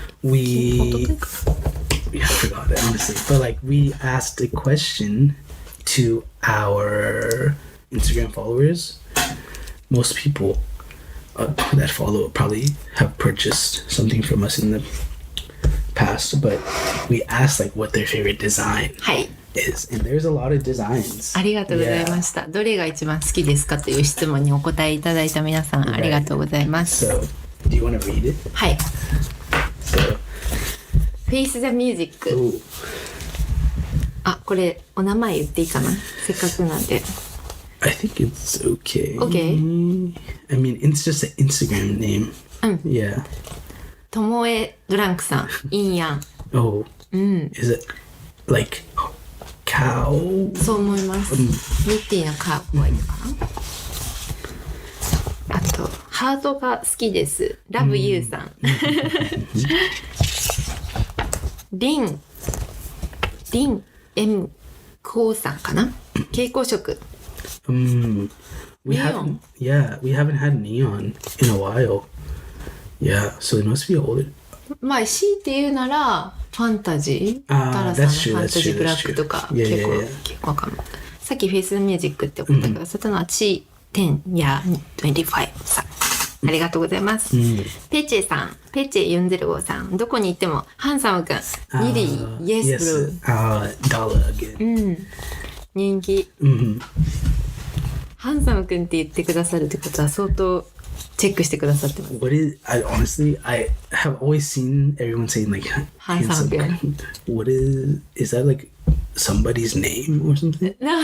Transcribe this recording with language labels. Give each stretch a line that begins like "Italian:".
English: I forgot it honestly, but like we asked a question to our Instagram followers. Most people that follow probably have purchased something from us in the past, but we asked like what their favorite design is, and there's a lot of designs.
Japanese: ありがとうございました。どれが一番好きですかという質問にお答えいただいた皆さん、ありがとうございます。
English: So, do you want to read it?
Japanese: はい。
English: So, Face the Music。
Japanese: これお名前言っていいかな？せっかくなんで。
English: I think it's okay. Okay. I mean, it's just an Instagram name. Yeah.
Japanese: ともえドランクさん、インヤン。
English: Oh. Is it? like cow.
Japanese: そう思います。ミッティのカーはいいかな。あとハートが好きです。 Love you さん。リン M コウさんかな。蛍光色。
English: We haven't had neon in a while. Yeah, so it must be older.
Japanese: まあ強いて言うならファンタジー、ダラさんのファンタジーブラックとか結構かも。さっきフェイスミュージックって送ってくださったのはチ10や25さん。ありがとうございます。ペチェさん、ペチェ405さん、どこに行ってもハンサムくん、リリー、イエスブルー、
English: dollar again.
Japanese: 人気。ハンサムくんって言ってくださるってことは相当チェックしてくださってます。
English: Honestly, I have always seen everyone saying like handsome. What is that like somebody's name or something?